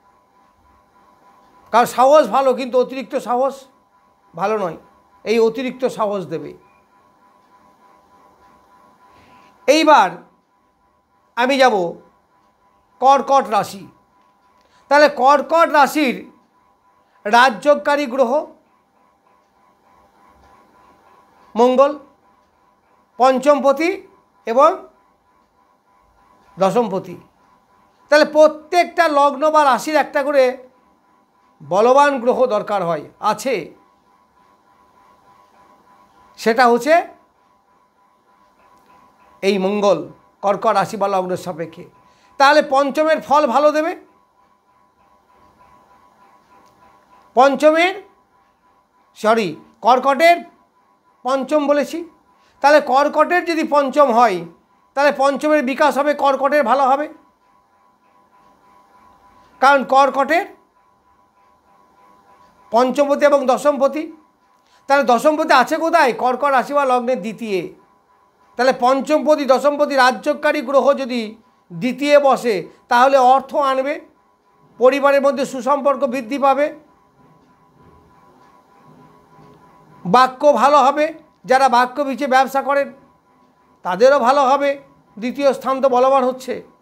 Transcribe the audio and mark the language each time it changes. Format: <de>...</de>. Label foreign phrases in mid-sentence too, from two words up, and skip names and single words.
<bn>কারণ সাহস ভালো, কিন্তু অতিরিক্ত সাহস ভালো নয়, এই অতিরিক্ত সাহস দেবে। এইবার আমি যাব কর্কট রাশি। তাহলে কর্কট রাশির রাজযোগকারী গ্রহ মঙ্গল, পঞ্চমপতি এবং দশমপতি। তাহলে প্রত্যেকটা লগ্ন বা রাশির একটা করে বলবান গ্রহ দরকার হয়, আছে, সেটা হচ্ছে এই মঙ্গল কর্কট রাশি বা লগ্নের সাপেক্ষে। তাহলে পঞ্চমের ফল ভালো দেবে। পঞ্চমের সরি কর্কটের পঞ্চম বলেছি, তাহলে কর্কটের যদি পঞ্চম হয় তাহলে পঞ্চমের বিকাশ হবে, কর্কটের ভালো হবে। কারণ কর্কটের পঞ্চমপতি এবং দশমপতি, তাহলে दशमपति আছে কোথায়? কর্কট রাশি বা লগ্নের দ্বিতীয়। তাহলে পঞ্চমপতি দশমপতি রাজযোগকারী গ্রহ যদি দ্বিতীয় বসে তাহলে অর্থ আনবে, পরিবারের মধ্যে সুসম্পর্ক বৃদ্ধি পাবে, বাক্য ভালো হবে, যারা বাক্য বিচে ব্যবসা করেন তাদেরও ভালো হবে, দ্বিতীয় স্থান তো বলবান হচ্ছে।</bn>